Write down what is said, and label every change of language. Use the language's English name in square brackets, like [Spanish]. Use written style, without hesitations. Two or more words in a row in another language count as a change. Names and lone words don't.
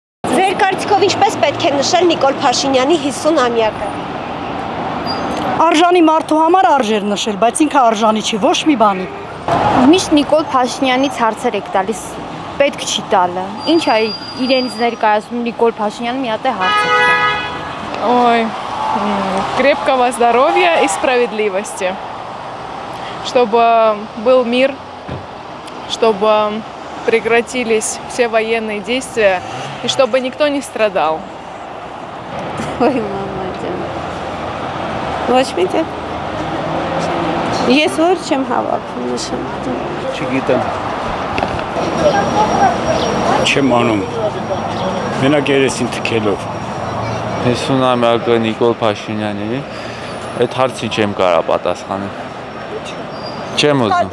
[Armenian] Ձեր կարծիքով ինչպես պետք է նշել Նիկոլ Փաշինյանի 50-ամյակը։ Արժանի մարդու համար արժեր նշել, բայց ինքը արժանի չի ոչ մի բանի։ Միշտ Նիկոլ Փաշինյանից հարցեր եք տալիս, պետք չի տալը։ Ինչ է իրենից ներկայացնում Նիկոլ Փաշինյանը մի հատ է հարց է տալը։ [Russian] Ой, крепкого здоровья и справедливости. Чтобы был мир, чтобы прекратились все военные действия и чтобы никто не страдал. Ой, [Armenian] մամա ջան։ Ոչ մի դե։ Ես որ չեմ հավաքում նշեմ։ Չգիտեմ։ Չեմ անում։ Մենակ երեսին թքելով։ 50-ամյակը Նիկոլ Փաշինյանի, այդ հարցի չեմ կարող պատասխանել։ Չեմ ուզում։